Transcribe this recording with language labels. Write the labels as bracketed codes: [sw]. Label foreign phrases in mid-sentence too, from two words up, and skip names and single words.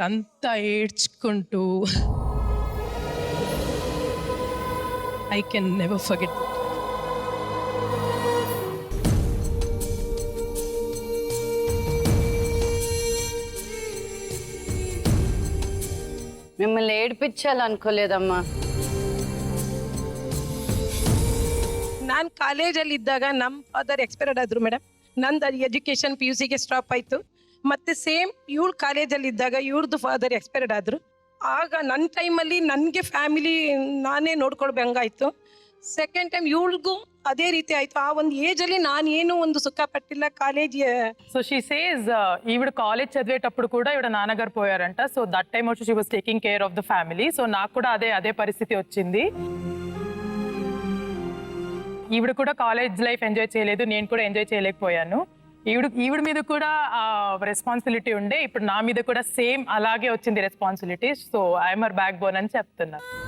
[te] అంతా ఏడ్చుకుంటూ [en] I can never forget. [te] మిమ్మల్ని ఏడిపించాలనుకోలేదమ్మా. [kn] ನಾನು ಕಾಲೇಜಲ್ಲಿ ಇದ್ದಾಗ ನಮ್ಮ [en] father expired [kn] ಆದ್ರು ಮೇಡಮ್. ನಂದು ಎಜುಕೇಶನ್ PUCಗೆ ಸ್ಟಾಪ್ ಆಯಿತು. ಮತ್ತು ಸೇಮ್ ಇವಳು ಕಾಲೇಜಲ್ಲಿ ಇದ್ದಾಗ ಇವ್ರದ್ದು [en] father expired [kn] ಆದರು. ಆಗ ನನ್ನ ಟೈಮಲ್ಲಿ ನನಗೆ ಫ್ಯಾಮಿಲಿ ನಾನೇ ನೋಡ್ಕೊಳ್ಬೇಕಂಗಾಯಿತು. [en] second time [kn] ಇವಳಿಗೂ ಅದೇ ರೀತಿ ಆಯಿತು. ಆ ಒಂದು ಏಜಲ್ಲಿ ನಾನು ಏನೂ ಒಂದು ಸುಖ ಪಟ್ಟಿಲ್ಲ. ಕಾಲೇಜ್ [en] so she says [te] ఈవిడ కాలేజ్ చదివేటప్పుడు కూడా ఈవిడ నాన్నగారు పోయారంట. [en] so that time [te] వచ్చి [en] she was taking care of the family. [te] సో నాకు కూడా అదే పరిస్థితి వచ్చింది. ఈవిడ కూడా [en] college life enjoy [te] చేయలేదు, నేను కూడా ఎంజాయ్ చేయలేకపోయాను. ఈవిడ మీద కూడా రెస్పాన్సిబిలిటీ ఉండే, ఇప్పుడు నా మీద కూడా సేమ్ అలాగే వచ్చింది రెస్పాన్సిబిలిటీ. [en] so I'm her backbone [te] అని చెప్తున్నా.